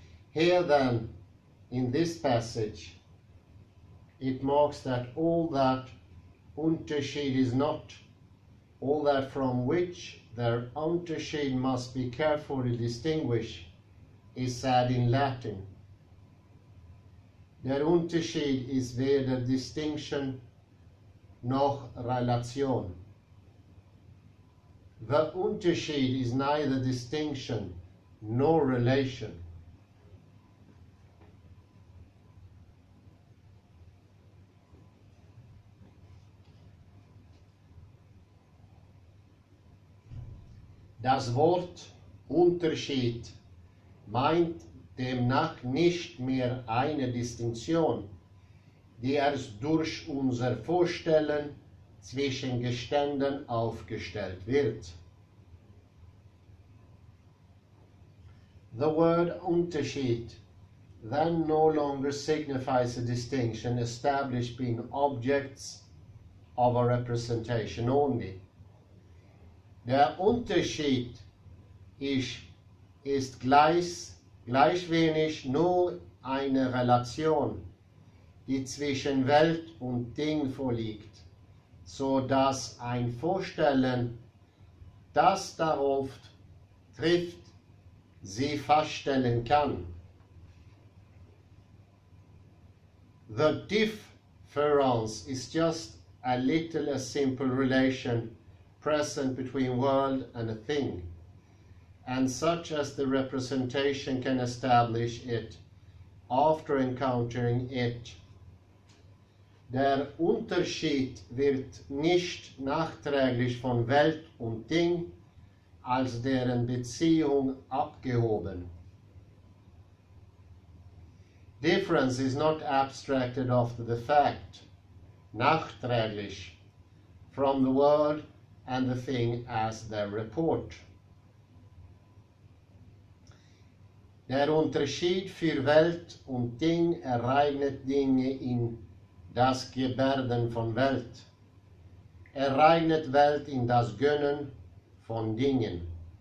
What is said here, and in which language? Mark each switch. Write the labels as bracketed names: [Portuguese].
[English] Here then, in this passage, it marks that all that Unterschied is not, all that from which their Unterschied must be carefully distinguished, is said in Latin. [German] Der Unterschied ist weder distinction noch relation. [English] The Unterschied is neither distinction nor relation. [German] Das Wort Unterschied meint demnach nicht mehr eine Distinktion, die erst durch unser Vorstellen zwischen Geständen aufgestellt wird. [English] The word Unterschied then no longer signifies a distinction established between objects of a representation only. [German] Der Unterschied ist gleich wenig nur eine Relation, die zwischen Welt und Ding vorliegt, so dass ein Vorstellen, das darauf trifft, sie feststellen kann. [English] The difference is just a simple relation present between world and a thing, and such as the representation can establish it after encountering it. [German] Der Unterschied wird nicht nachträglich von Welt und Ding als deren Beziehung abgehoben. [English] Difference is not abstracted after the fact, nachträglich, from the world and the thing as their report. [German] Der Unterschied für Welt und Ding ereignet Dinge in das Gebärden von Welt. regnet Welt in das Gönnen von Dingen.